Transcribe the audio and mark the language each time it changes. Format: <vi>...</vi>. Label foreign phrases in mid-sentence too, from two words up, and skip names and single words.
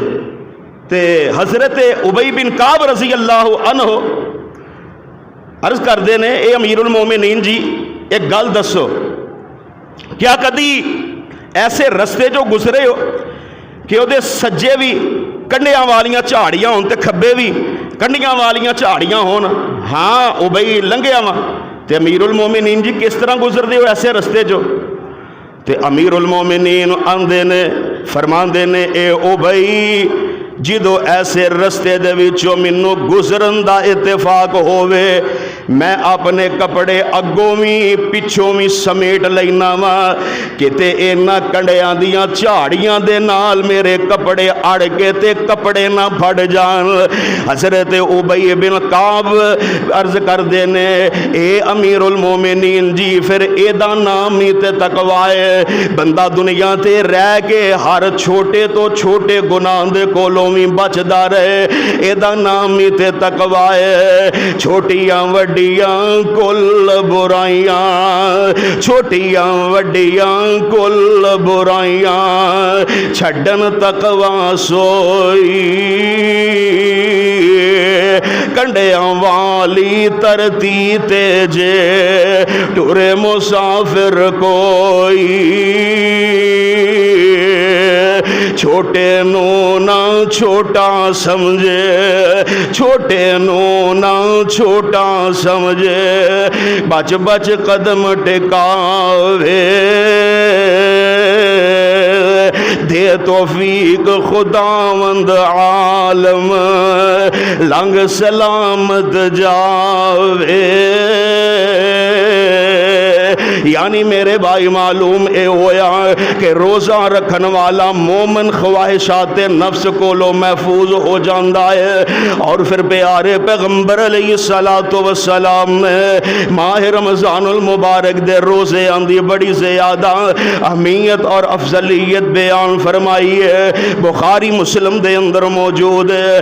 <pa>تے حضرت ابی بن کعب</pa> <ar>رضی اللہ عنہ</ar> <pa>عرض کرتے نے، اے امیر المومنین جی ایک گل دسو، کیا کدی ایسے رستے جو گزرے ہو کہ اوہدے سجے بھی کنڈیاں والیاں جھاڑیاں ہون تے کھبے بھی کنڈیاں والیاں جھاڑیاں ہون، ہاں ابئی لنگیا وا تے امیر المومنین جی کس طرح گزرتے ہو ایسے رستے جو؟ تے امیر المومنین آندے نے فرماندے نے اے ابئی جدو ایسے رستے دے وچوں مینوں گزرن دا اتفاق ہووے میں اپنے کپڑے اگوں بھی پچھوں بھی سمیٹ لینا وا کتے اینا کنڈیاں دیاں جھاڑیاں دے نال میرے کپڑے اڑ کے تے کپڑے نہ پھٹ جان۔ حضرت ابی بن کعب عرض کر دینے اے امیر المومنین جی پھر اے دا نام ہی تے تقوی ہے، بندہ دنیا تے رہ کے ہر چھوٹے تو چھوٹے گناہ دے کولوں بھی بچدا رہے، اے دا نام ہی تے تقوی ہے۔ چھوٹیاں وڈیاں کل برائیاں، چھوٹیاں وڈیاں کل برائیاں چھڈن تقوی سوئی، کنڈیاں والی ترتی تے جے ٹرے مسافر کوئی، چھوٹے نو نہ چھوٹا سمجھے، چھوٹے نو نہ چھوٹا سمجھے، بچ بچ قدم ٹکاوے، دے توفیق خداوند عالم لنگ سلامت جاوے۔ یعنی میرے بھائی معلوم اے ہویا کہ روزہ رکھن والا مومن خواہشات نفس کو لو محفوظ ہو جاندہ ہے، اور پھر پیارے پیغمبر</pa> <ar>علیہ السلام</ar> <pa>نے ماہ رمضان المبارک دے روزے آندھی بڑی زیادہ اہمیت اور افضلیت بیان فرمائی ہے، بخاری مسلم دے اندر موجود ہے۔</pa>